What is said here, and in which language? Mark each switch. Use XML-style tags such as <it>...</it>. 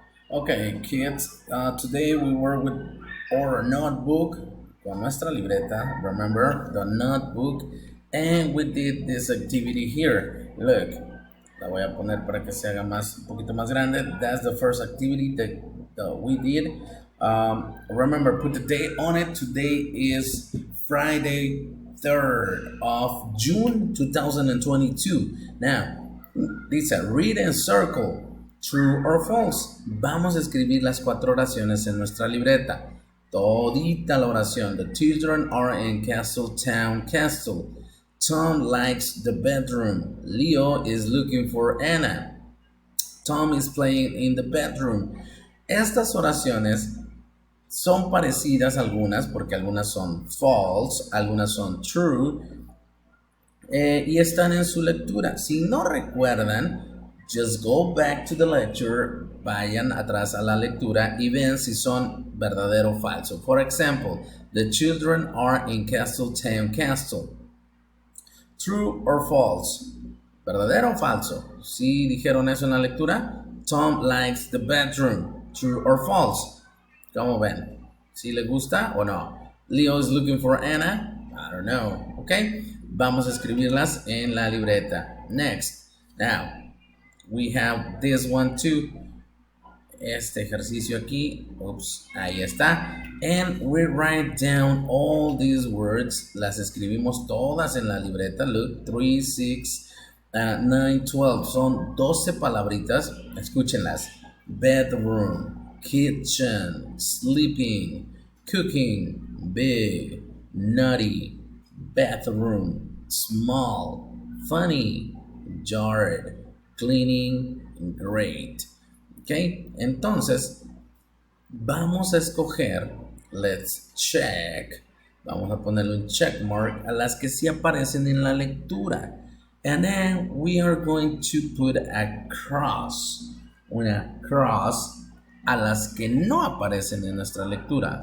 <en>Okay, kids, today we work with our notebook,</en> <es>con nuestra libreta,</es> <en>remember, the notebook, and we did this activity here.</en> <es>Look, la voy a poner para que se haga un poquito más grande.</es> <en>That's the first activity that we did. Remember, put the date on it. Today is Friday, 3rd of June 2022. Now, dice, read and circle. True or false.</en> <es>Vamos a escribir las cuatro oraciones en nuestra libreta. Todita la oración.</es> <en>The children are in Castletown Castle. Tom likes the bedroom. Leo is looking for Anna. Tom is playing in the bedroom.</en> <es>Estas oraciones son parecidas algunas porque algunas son false, algunas son true y están en su lectura. Si no recuerdan,</es> <en>just go back to the lecture,</en> <es>vayan atrás a la lectura y ven si son verdadero o falso.</es> <en>For example, the children are in Castletown Castle. True or false?</en> <es>¿Verdadero o falso? Si dijeron eso en la lectura,</es> <en>Tom likes the bedroom. True or false?</en> <es>¿Cómo ven? ¿Si le gusta o no?</es> <en>Leo is looking for Anna. I don't know. ¿Ok?</en> <es>Vamos a escribirlas en la libreta.</es> <en>Next. Now, we have this one too.</en> <es>Este ejercicio aquí. Oops, ahí está.</es> <en>And we write down all these words.</en> <es>Las escribimos todas en la libreta.</es> <en>Look, 3, 6, 9, 12.</en> <es>Son 12 palabritas. Escúchenlas.</es> <en>Bedroom, kitchen, sleeping, cooking, big, nutty, bathroom, small, funny, jarred, cleaning, great. ¿Ok?</en> <es>Entonces, vamos a escoger,</es> <en>let's check,</en> <es>vamos a ponerle un check mark a las que sí aparecen en la lectura.</es> <en>And then we are going to put a cross,</en> <es>una cross a las que no aparecen en nuestra lectura.</es>